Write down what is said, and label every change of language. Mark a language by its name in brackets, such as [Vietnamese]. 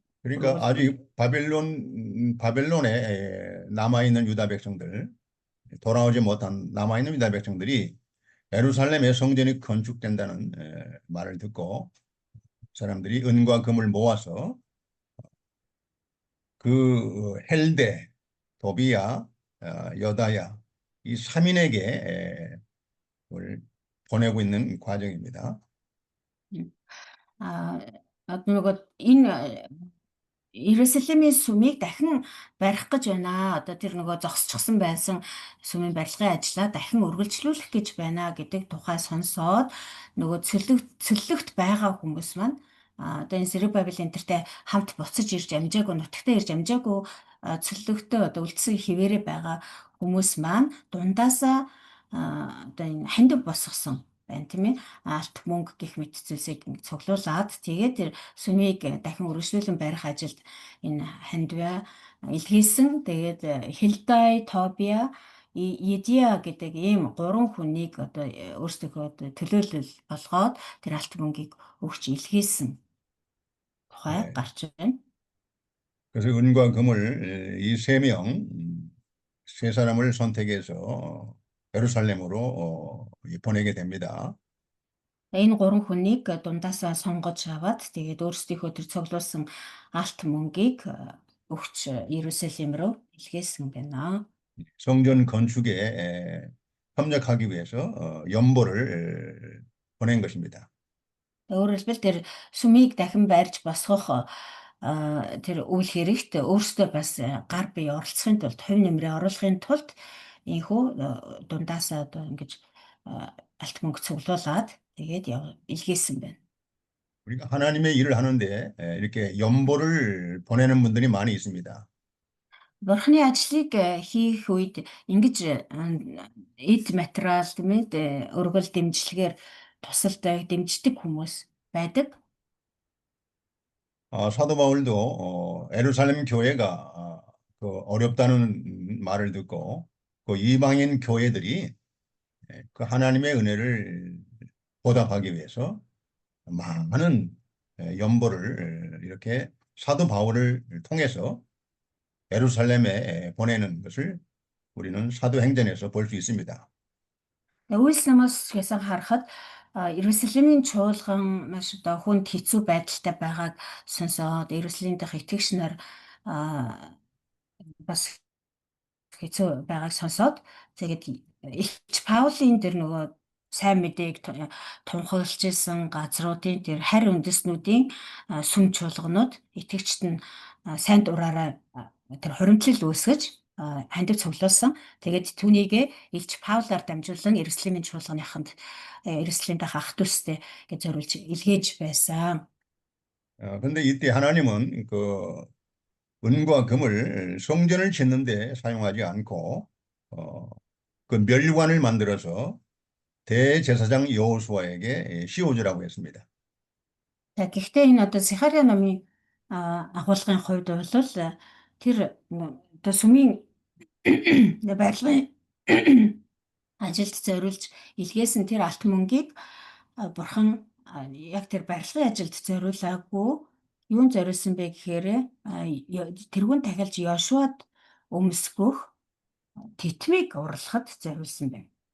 [Korean] 그러니까 아직 바벨론에 남아있는 유다 백성들, 돌아오지 못한 남아있는 유다 백성들이 예루살렘의 성전이 건축된다는 말을 듣고 사람들이 은과 금을 모아서 그 헬데, 도비야, 여다야 이 3인에게 보내고 있는 과정입니다. [Mongolian] Нөгөө энэ Иерусалимийн сүмийг дахин барих гэж байна. Одоо тэр нөгөө зогсчихсан байсан сүмийн барилгын ажлаа дахин үргэлжлүүлэх гэж байна гэдэг тухай сонсоод нөгөө цөллөгт байгаа хүмүүс маань одоо энэ Зерубабел энтертэй хамт буцаж ирж амжаагүй, нутагтаа ирж амжаагүй цөллөгтөө одоо үлдсэн хിവэрэ байгаа хүмүүс маань дундаасаа одоо энэ хандив босгосон байна тийм ээ. Алт мөнгө гэх мэт зүйлсийг цуглуулад тэгээд тэр сүмийг дахин үргэлжлүүлэн барих ажилд энэ хандиваа илгээсэн. Тэгээд Хилдай, Тобиа, Едия гэдэг ийм 3 хүнийг одоо өөрсдөө төлөөлөл болгоод тэр алт мөнгийг өгч илгээсэн тухай гарч байна. [Korean] 그래서 은과 금을 이 3명, 3사람을 선택해서 예루살렘으로 보내게 됩니다. [Mongolian] Энэ 3 хүнийг дундаасаа сонгож аваад тэгээд өөрсдийнхөө тэр цуглуулсан алт мөнгийг өгч Иерусалим руу илгээсэн байна. [Korean] 성전 건축에 협력하기 위해서 연보를 보낸 것입니다. [Mongolian] Өөрөөр хэлбэл тэр сүмийг дахин барьж босгох тэр үйл хэрэгт өөрсдөө бас гар бие оролцохын тулд, хувь нэмрээ оруулахын тулд ийхүү дундаасаа одоо ингэж алт мөнгө цуглуулад тэгээд илгээсэн байна. [Korean] 우리가 하나님의 일을 하는데 이렇게 연보를 보내는 분들이 많이 있습니다. [Mongolian] Бурхны ажлыг хийх үед ингэж эд материал тийм ээ өргөл дэмжлэгээр тусалдаг дэмждэг хүмүүс байдаг. [Korean] 사도 바울도 예루살렘 교회가 그 어렵다는 말을 듣고 그 이방인 교회들이 그 하나님의 은혜를 보답하기 위해서 많은 연보를 이렇게 사도 바울을 통해서 예루살렘에 보내는 것을 우리는 사도행전에서 볼 수 있습니다. [Mongolian] Үйлс намаас хэсэн харахад Иерусалимийн чуулган маш одоо хүнд хэцүү байдалтай байгааг сонсоод Иерусалим дахь итгэгч нар бас хэцүү байгааг сонсоод тэгээд Илч Паулийн тэр нөгөө сайн мэдээг тунхаглаж исэн газруудын тэр харь үндэснүүдийн сүм чуулганууд итгэгчд нь сайн дураараа тэр хуримтлал үүсгэж хандив цуглуулсан. Тэгээд түүнийгээ Илч Паулаар дамжуулан Иерусалимийн чуулганыханд Иерусалим дахь ах дүүстэй гэж зориулж илгээж байсан. [Korean] 근데 이때 하나님은 그 은과 금을 성전을 짓는데 사용하지 않고 그 멸관을 만들어서 대제사장 여호수아에게 씌워주라고 했습니다. [Mongolian] За гэхдээ энэ одоо Захария номын агуулгын хувьд бол тэр одоо сүмийн барилгын ажилд зориулж илгээсэн тэр алт мөнгийг бурхан яг тэр барилгын ажилд зориулаагүй юунд зориулсан бэ гэхээр тэрүүн тахилж Йошуад өмсгөх титмийг урлахад зориулсан байна.